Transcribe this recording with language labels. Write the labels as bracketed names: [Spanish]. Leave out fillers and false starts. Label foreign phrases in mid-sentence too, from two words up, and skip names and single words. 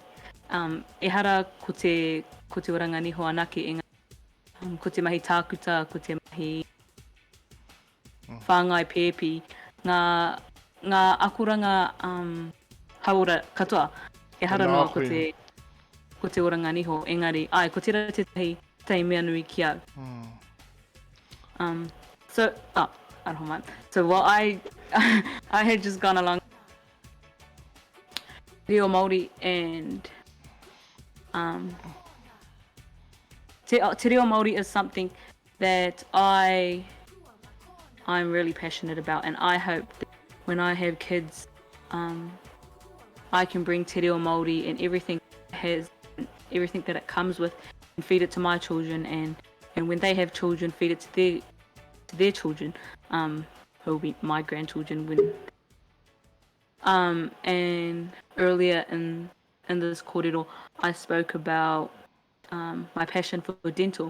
[Māori] Ehara ko te oranga niho anake ko te mahi tākuta, ko te mahi whāngai pēpi, ngā akuranga haora katoa. Ehara noa ko te oranga niho, engari, ko tērā tētahi mea nui ki au. [English] So while I had just gone along [Māori] reo Māori [English] and [Māori] te reo Māori [English] is something that I'm really passionate about, and I hope that when I have kids, I can bring [Māori] te reo Māori [English] and everything that it comes with and feed it to my children, and when they have children, feed it to their children, who will be my grandchildren. And earlier in this kōrero, I spoke about my passion for dental.